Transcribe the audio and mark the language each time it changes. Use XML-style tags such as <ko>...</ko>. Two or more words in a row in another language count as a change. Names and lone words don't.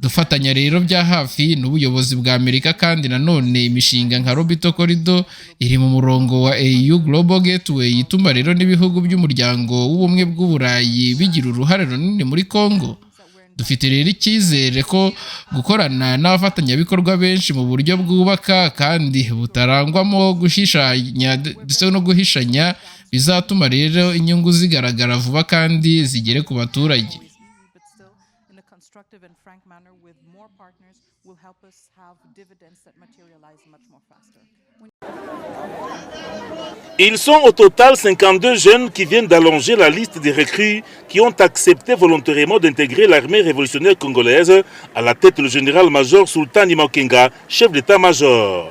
<rw>dufatanya rero bya hafi n'ubuyobozi bwa Amerika, kandi nanone imishinga nka Lobito Corridor iri mu murongo wa EU Global Gateway ituma rero n'ibihugu by'umuryango w'ubumwe bw'Uburayi bigira uruhare runini muri Kongo. Dufite rero icyizere ko gukorana n'abafatanyabikorwa benshi mu buryo bwubaka kandi butarangwamo gushishanya ndetse no guhishanya bizatuma rero inyungu zigaragara vuba kandi zigere ku baturage.</rw> <fr>Ils sont au total 52 jeunes qui viennent d'allonger la liste des recrues qui ont accepté volontairement d'intégrer l'armée révolutionnaire congolaise, à la tête le général-major Sultan Makenga, chef d'état-major.</fr>